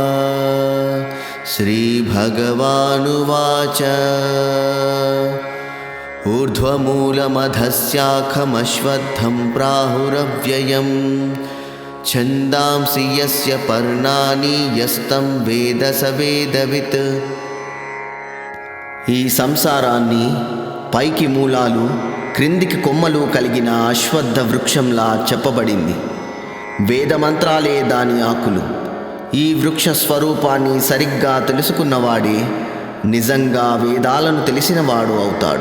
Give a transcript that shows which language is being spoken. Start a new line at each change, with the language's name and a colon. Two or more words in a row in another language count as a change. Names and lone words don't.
Sanskrit: श्रीभगवानुवाच ऊर्ध्वमूलमधस्याखमश्वत्थं प्राहुरव्ययं छन्दांसि यस्य पर्णानि यस्तं वेद स वेदवित्।
Telugu: ఈ సంసారాన్ని పైకి మూలాలు క్రిందికి కొమ్మలు కలిగిన అశ్వత్థ వృక్షంలా చెప్పబడింది. వేదమంత్రాలే దాని ఆకులు. ఈ వృక్ష స్వరూపాన్ని సరిగ్గా తెలుసుకున్నవాడే నిజంగా వేదాలను తెలిసినవాడు అవుతాడు.